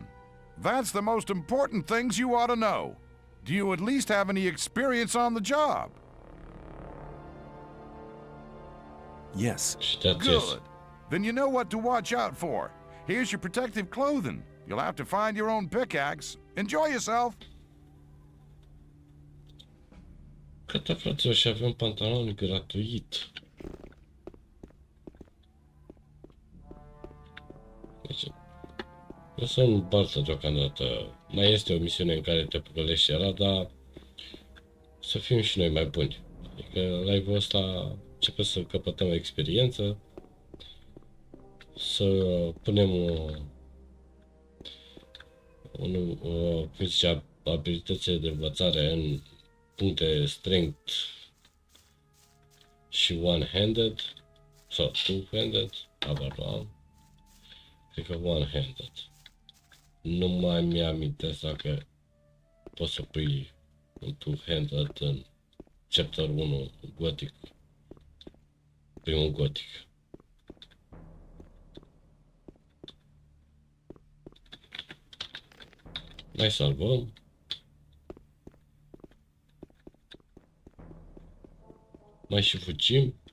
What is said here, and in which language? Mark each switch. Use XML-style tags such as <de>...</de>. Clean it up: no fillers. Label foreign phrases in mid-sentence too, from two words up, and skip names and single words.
<en>That's the most important things you ought to know. Do you at least have any experience on the job? Yes. Good. Then you know what to watch out for. Here's your protective clothing. You'll have to find your own pickaxe. Enjoy yourself.</en> <ro>Gata, fraților, și avem pantaloni gratuit. Deci, lăsăm în baltă deocamdată. Mai este o misiune în care te păcălești era, dar să fim și noi mai buni. Adică live-ul ăsta începe să căpătăm experiență, să punem cum zicea, abilitățile de învățare în puncte strength și one-handed sau two-handed, abar nu am. Cred că one-handed. Nu mai mi-amintesc dacă poți să pui un two-handed în chapter 1 Gothic. Primul Gothic. Mai salvăm. Mai și fugim.</ro>